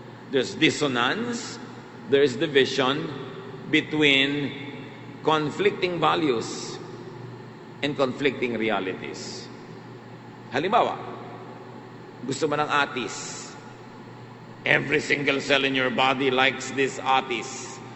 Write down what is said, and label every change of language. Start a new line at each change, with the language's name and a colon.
English: There's dissonance, there's division between conflicting values and conflicting realities.
Filipino: Halimbawa, gusto mo ng atis.
English: Every single cell in your body likes this atis.